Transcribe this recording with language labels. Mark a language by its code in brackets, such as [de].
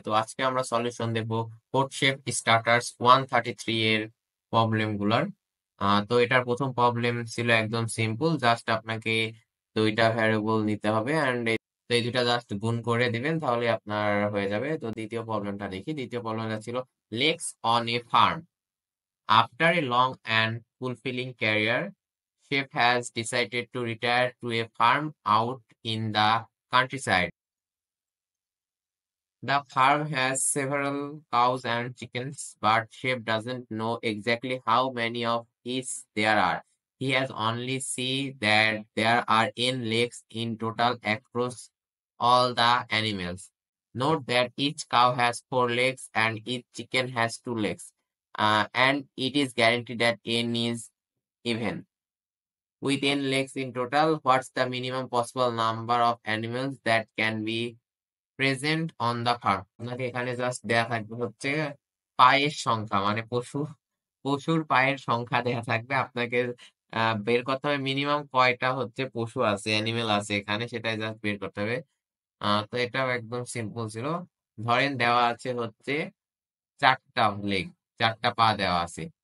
[bn] তো আজকে আমরা সলিউশন দেব কোড শেপ স্টার্টার্স 133 এর প্রবলেম গুলার। তো এটার প্রথম প্রবলেম ছিল একদম সিম্পল, জাস্ট আপনাকে দুইটা ভ্যারিয়েবল নিতে হবে এন্ড এই দুইটা জাস্ট গুণ করে দিবেন, তাহলে আপনার হয়ে যাবে। তো দ্বিতীয় প্রবলেমটা দেখি। দ্বিতীয় প্রবলেমটা ছিল [en] Let's on a farm after a long and fulfilling career, Chef has decided to retire to a farm out in the countryside. The farm has several cows and chickens, but Chef doesn't know exactly how many of each there are. He has only seen that there are 10 legs in total across all the animals. Note that each cow has 4 legs and each chicken has 2 legs. And it is guaranteed that n is even. With n legs in total, what's the minimum possible number of animals that can be [bn] present on the farm? আপনাকে এখানে just দেয়া থাকবে হচ্ছে পায়ের সংখ্যা, মানে পশুর পায়ের সংখ্যা দেয়া থাকবে। আপনাকে বের করতে হবে মিনিমাম কয়টা হচ্ছে পশু আছে, অ্যানিমেল আছে এখানে, সেটাই জাস্ট বের করতে হবে। তো এটাও একদম সিম্পল ছিল। ধরেন দেওয়া আছে হচ্ছে 4টা লেগ, 4টা পা দেওয়া আছে।